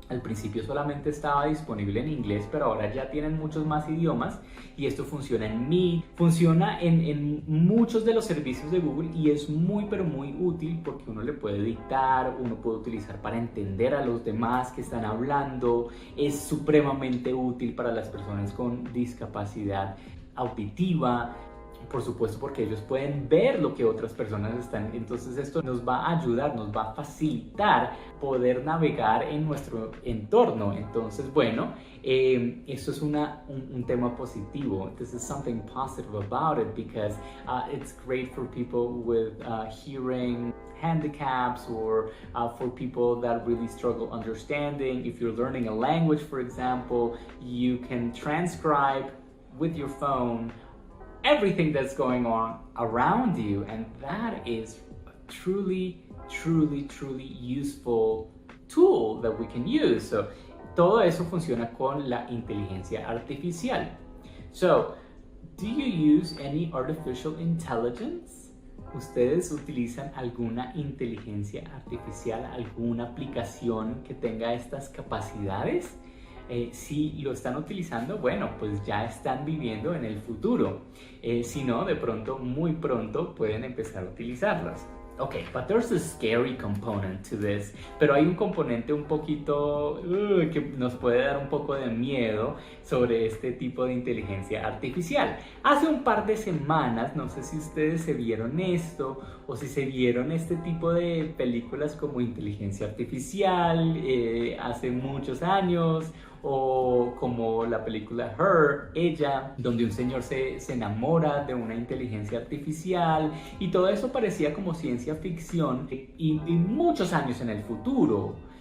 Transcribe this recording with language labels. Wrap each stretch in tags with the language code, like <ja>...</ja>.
<es>Al principio solamente estaba disponible en inglés, pero ahora ya tienen muchos más idiomas y esto funciona en Meet, funciona en muchos de los servicios de Google y es muy pero muy útil porque uno le puede dictar, uno puede utilizar para entender a los demás que están hablando, es supremamente útil para las personas con discapacidad auditiva. Por supuesto, porque ellos pueden ver lo que otras personas están. Entonces esto nos va a ayudar, nos va a facilitar poder navegar en nuestro entorno. Entonces, bueno, esto es un tema positivo.</es> <en>This is something positive about it because it's great for people with hearing handicaps or for people that really struggle understanding. If you're learning a language, for example, you can transcribe with your phone everything that's going on around you, and that is a truly useful tool that we can use.</en> <es>So todo eso funciona con la inteligencia artificial.</es> <en>So, do you use any artificial intelligence?</en> <es>¿Ustedes utilizan alguna inteligencia artificial, alguna aplicación que tenga estas capacidades? Si lo están utilizando, bueno, pues ya están viviendo en el futuro. Si no, de pronto, muy pronto, pueden empezar a utilizarlas.</es> <en>Okay, but there's a scary component to this.</en> <es>Pero hay un componente un poquito que nos puede dar un poco de miedo sobre este tipo de inteligencia artificial. Hace un par de semanas, no sé si ustedes se vieron esto o si se vieron este tipo de películas como Inteligencia Artificial hace muchos años, o como la película Her, Ella, donde un señor se enamora de una inteligencia artificial y todo eso parecía como ciencia ficción y muchos años en el futuro.</es>